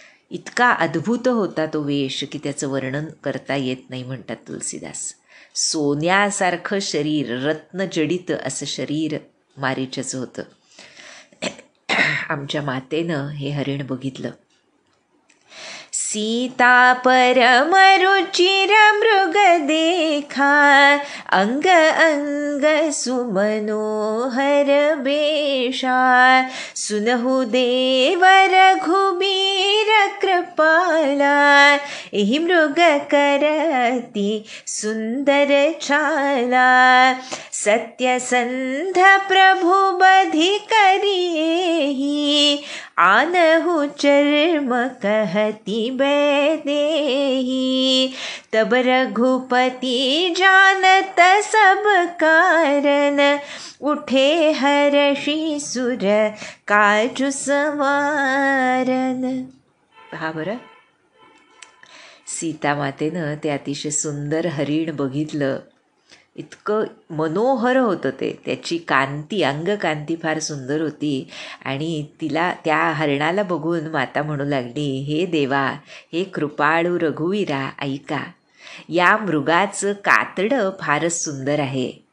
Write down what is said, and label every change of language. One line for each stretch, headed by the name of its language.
Marathi: इतका अद्भुत होता तो वेश की त्याचं वर्णन करता येत नाही म्हणतात तुलसीदास. सोन्यासारखं शरीर, रत्नजडित असं शरीर मारीच्याचं होतं. आमच्या मातेनं हे हरिण बघितलं.
Awadhi: सीता परम रुचिर मृग देखा, अंग अंग सुमनोहर बेशा, सुनहु देव रघुबीर कृपाला, एहि मृग करती सुंदर चाला, सत्यसंध प्रभु बधि करिएहि, आनहु चर्म कहती बैदेही, तब रघुपति जानत सब कारण, उठे हर्षि सुर काजु संवारन.
Marathi: पहा बरं, सीतामातेनं ते अतिशय सुंदर हरिण बघितलं. इतकं मनोहर होतं ते, त्याची कांती, अंगकांती फार सुंदर होती. आणि तिला, त्या हरणाला बघून माता म्हणू लागली, हे देवा, हे कृपाळू रघुवीरा, ऐका, या मृगाचं कातडं फारच सुंदर आहे.